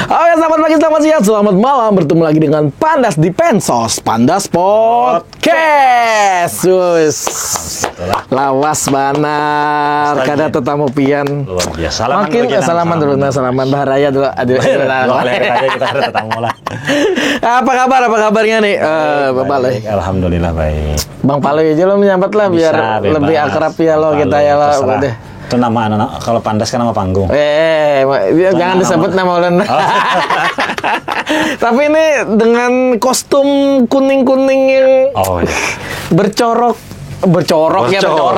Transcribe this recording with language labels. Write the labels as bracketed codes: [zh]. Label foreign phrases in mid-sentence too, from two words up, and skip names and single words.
[id] Oke, selamat pagi, selamat siang, selamat malam. Bertemu lagi dengan Pandas di Pensos Pandas Podcast. [bjn] Lawas banar. Kada tetamu pian. [id] Luar biasa. Makin salaman dulu, salaman Baharaya dulu. Aduh, kita ada tetamu lah. Apa kabarnya nih? Bang Paloy. Alhamdulillah baik. [bjn] Bang Paloy aja lo menyambat lah biar [id] Bisa, lebih bebas. akrab ya lo kita ya lo. Udah. Itu nama anak, kalau Pandas kan nama panggung. Jangan disebut nama ulun. Tapi ini dengan kostum kuning-kuning yang Iya. bercorok ya bercorak.